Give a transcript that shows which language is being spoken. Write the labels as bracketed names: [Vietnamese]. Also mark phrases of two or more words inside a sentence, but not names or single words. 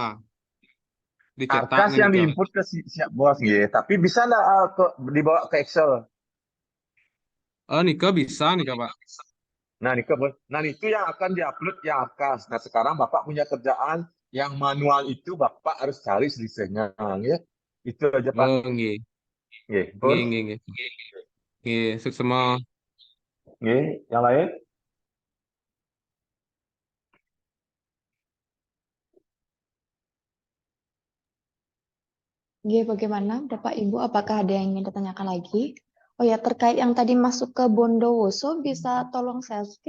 [Indonesian] Arkas yang diinput ke siap bos ya, tapi bisa nggak dibawa ke Excel? Nika bisa nih Pak. Nah, Nika, nah itu yang akan diupload ya Arkas. Nah, sekarang Bapak punya kerjaan yang manual itu Bapak harus cari selisihnya, ya. Itu aja Pak. Nggih. Nggih, Nggih, semua. Nggih, yang lain? Nggih, bagaimana Bapak Ibu? Apakah ada yang ingin ditanyakan lagi? Oh ya, terkait yang tadi masuk ke Bondowoso, bisa tolong saya skip?